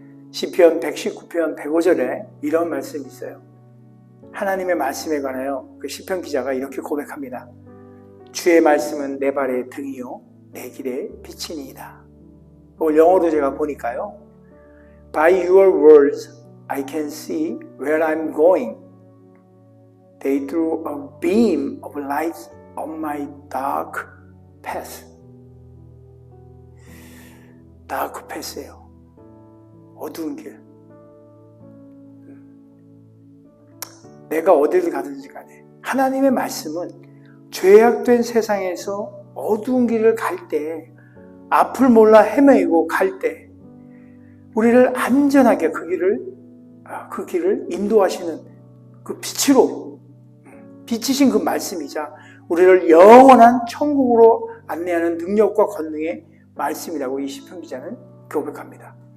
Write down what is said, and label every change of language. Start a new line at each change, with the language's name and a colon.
Korean: 시편 119편 105절에 이런 말씀이 있어요. 하나님의 말씀에 관하여 그 시편 기자가 이렇게 고백합니다. 주의 말씀은 내 발의 등이요 내 길의 빛이니이다. 이걸 영어로 제가 보니까요.
English: By your words I can see where I'm going. They threw a beam of light on my dark path. dark path
Korean: 예요. 어두운 길. 내가 어디를 가든지 간에 하나님의 말씀은 죄악된 세상에서 어두운 길을 갈 때, 앞을 몰라 헤매고 갈 때 우리를 안전하게 그 길을 인도하시는 그 빛으로 비치신 그 말씀이자 우리를 영원한 천국으로 안내하는 능력과 권능의 말씀이라고 이 시편 기자는 고백합니다.